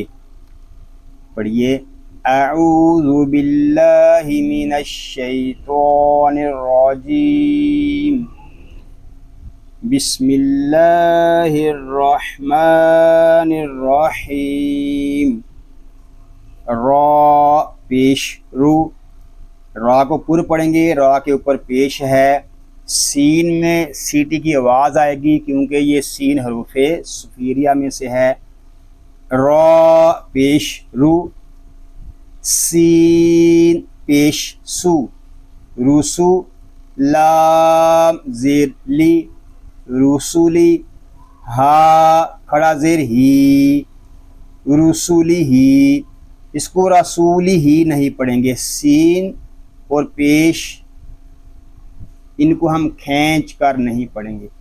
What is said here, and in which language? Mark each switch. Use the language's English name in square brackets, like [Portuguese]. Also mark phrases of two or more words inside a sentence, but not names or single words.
[Arabic] پڑھیے، اعوذ باللہ من الشیطان الرجیم، بسم اللہ الرحمن الرحیم۔ [Urdu] را پیش رو، را کو پر پڑھیں گے، را کے اوپر پیش ہے۔ سین میں سیٹی کی آواز آئے گی کیونکہ یہ سین حروف صفیریہ میں سے ہے۔ را پیش رو، سین پیش سو، روسو، لام زیر لی، رسولی، ہا کھڑا زیر ہی، رسولی ہی۔ اس کو رسولی ہی نہیں پڑھیں گے، سین اور پیش ان کو ہم کھینچ کر نہیں پڑھیں گے۔